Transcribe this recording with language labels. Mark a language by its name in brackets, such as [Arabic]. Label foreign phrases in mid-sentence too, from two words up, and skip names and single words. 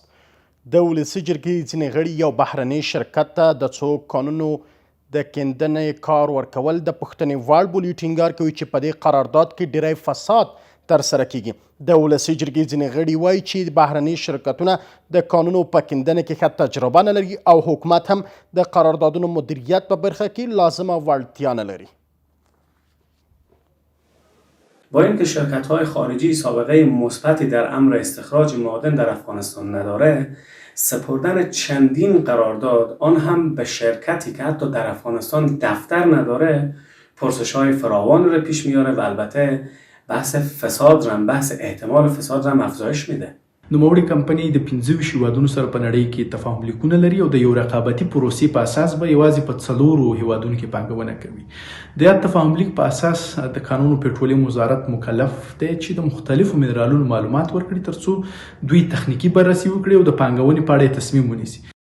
[Pashto] د ولسي جرګې ځینې غړي یو بهرني شرکت ته د څو کانونو د کیندنې کار ورکول د پوښتنې وړ بولي. ټینګار کوي چې په دې قرارداد کې ډیری فساد ترسره کیږي. د ولسي جرګې ځینې غړي وایي چې بهرني شرکتونه د کانونو په کیندنه کې ښه تجربه نه لري او حکومت هم د قراردادونو مدیریت په برخه کې لازمه وړتیا نه لري. [Persian] با اینکه شرکت‌های خارجی سابقه مثبتی در امر استخراج معادن در افغانستان نداره، سپردن چندین قرارداد آن هم به شرکتی که حتی در افغانستان دفتر نداره پرسش‌های فراوان رو پیش میاره و البته بحث احتمال فساد رو افزایش میده. [Pashto] نوموړې کمپنۍ د 25 هیوادونو سره په نړۍ کې تفاهم لیکونه لري او د یو رقابتي پروسې په اساس به یوازې په 4 هیوادونو کې پانګونه کوي. د یاد تفاهم لیک په اساس د کانونو پټرولیم وزارت مکلف دی چې د مختلفو منرالونو معلومات ورکړي ترڅو دوی تخنیکی بررسي وکړي او د پانګونې په اړه تصمیم ونیسي.